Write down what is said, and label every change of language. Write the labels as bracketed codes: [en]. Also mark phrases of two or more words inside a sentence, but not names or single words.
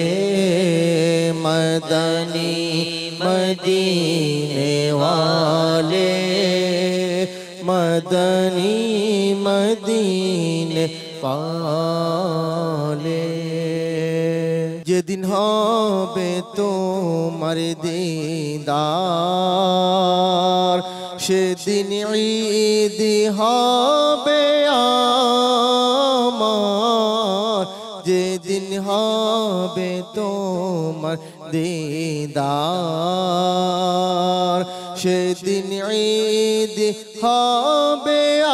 [ur] مدنی مدینے والے، مدنی مدینے والے، یہ دن [bn] হবে তোমার দিদার, সেদিন ঈদ হবে আমার, যেদিন হবে তোমার দিদার, সেদিন ঈদ হবে